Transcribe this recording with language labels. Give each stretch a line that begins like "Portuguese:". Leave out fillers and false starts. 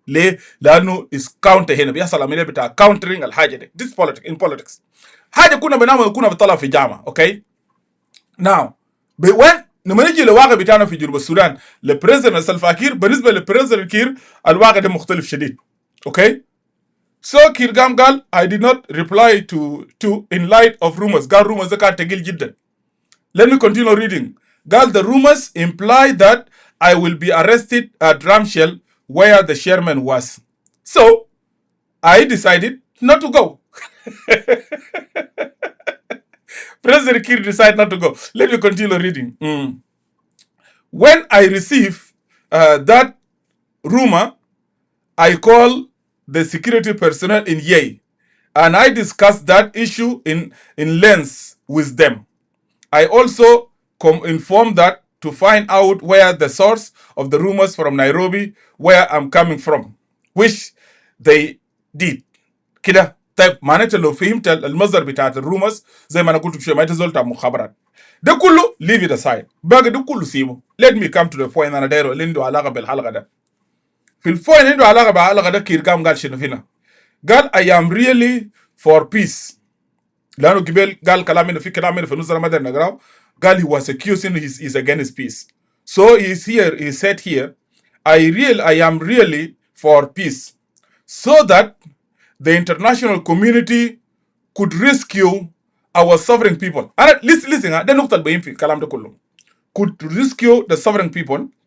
Arabic: ليه؟ لانه اس كاونتر، هنا بيحصل عمليه بتاع كاونترينج الحاجه دي.
English: This politics in politics
Arabic: حاجه كنا بنعمل كنا بنطلع في جامعه. اوكي ناو وين لما نجي للواقع بتاعنا في جنوب السودان لبريزيدنت سلفا كير، بالنسبه لبريزيدنت كير الواقع ده مختلف شديد.
English: Okay So Kiir قال I did not reply to in light of rumors.
Arabic: قال rumors ده كان تقيل جدا.
English: Let me continue reading. قال the rumors imply that I will be arrested at Ramshell where the chairman was. So I decided not to go. President Kiir decided not to go. Let me continue reading. When I received that rumor, I called the security personnel in Yei, and I discussed that issue in length with them. I also informed that to find out where the source of the rumors from Nairobi, where I'm coming from, which they did.
Arabic: كده طيب معناته لو فهمت المصدر بتاعت الرومرز زي ما انا قلت بشويه ما تزول بتاع مخابرات ده كله
English: leave it aside
Arabic: باقي ده كله سيبه.
English: Let me come to the point
Arabic: انا دايره اللي عنده علاقه بالحلقه ده. في البوينت اللي عنده علاقه بالحلقه ده كير قال شنو هنا؟ قال
English: I am really for peace.
Arabic: لانه قبل قال كلام انه في كلام انه في نص ما نقراه.
English: قال he was accusing he's against peace. So he said here I am really for peace so that the international community could rescue our sovereign people.
Arabic: أنا listen ده النقطة اللي بين في الكلام ده كله.
English: Could rescue the sovereign people.